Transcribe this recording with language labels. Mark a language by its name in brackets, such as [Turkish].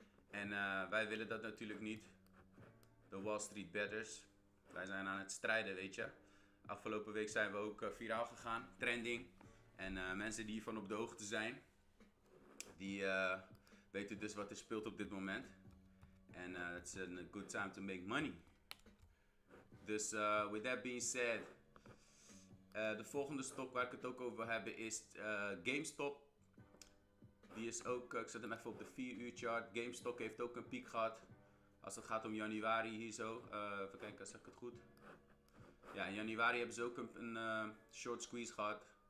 [Dutch] En wij willen dat natuurlijk niet. De Wall Street Betters. Wij zijn aan het strijden, weet je. Afgelopen week zijn we ook viraal gegaan, trending. En mensen die hiervan op de hoogte zijn, die weten dus wat er speelt op dit moment. [English] En it's a good time to make money. [Dutch] Dus [English] with that being said, [Dutch] de volgende stok waar ik het ook over wil hebben is GameStop. Die is ook, ik zet hem even op de 4 uur chart. GameStop heeft ook een piek gehad. Als het gaat om januari hier zo. Even kijken, zeg ik het goed. Ja, in januari hebben ze ook een short squeeze gehad.